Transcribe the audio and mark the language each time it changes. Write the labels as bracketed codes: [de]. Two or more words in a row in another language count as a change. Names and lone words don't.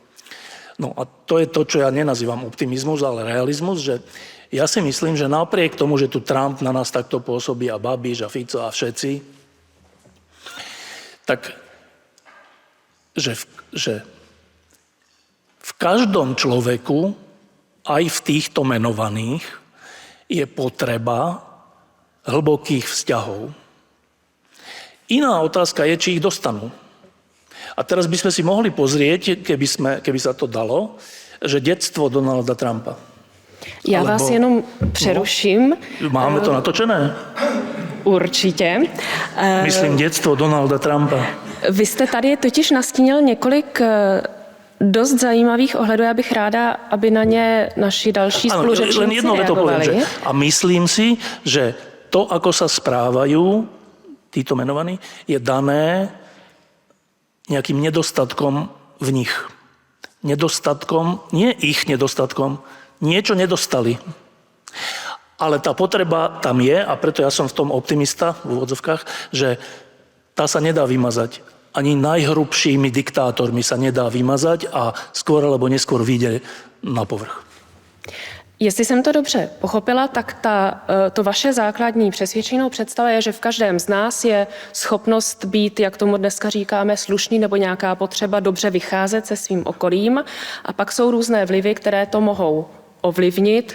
[sk] No a to je to, čo ja nenazývam optimizmus, ale realizmus, že Ja si myslím, že napriek tomu, že tu Trump na nás takto pôsobí a Babiš a Fico a všetci, tak že v každom človeku, aj v týchto menovaných, je potreba hlbokých vzťahov. Iná otázka je, či ich dostanú. A teraz by sme si mohli pozrieť, keby sa to dalo, že detstvo Donalda Trumpa. [cs] Já vás jenom přeruším. Máme to natočené? Určitě. Myslím detstvo Donalda Trumpa. Vy jste tady totiž nastínil několik dost zajímavých ohledů. Já bych ráda, aby na ně naši další spoluřečníci [sk] len jedno veto poviem, [cs] reagovali. [sk] a myslím si, že to, ako sa správajú títo menovaní, je dané nejakým nedostatkom v nich. Nedostatkom, nie ich nedostatkom, niečo nedostali. Ale tá potreba tam je a preto ja som v tom optimista v úvodzovkách, že tá sa nedá vymazať. Ani najhrubšími diktátormi sa nedá vymazať a skôr alebo neskôr vyjde na povrch. [cs] Jestli jsem to dobře pochopila, tak to vaše základní přesvědčenou představa je, že v každém z nás je schopnost být, jak tomu dneska říkáme, slušný nebo nějaká potřeba dobře vycházet se svým okolím. A pak jsou různé vlivy, které to mohou ovlivnit.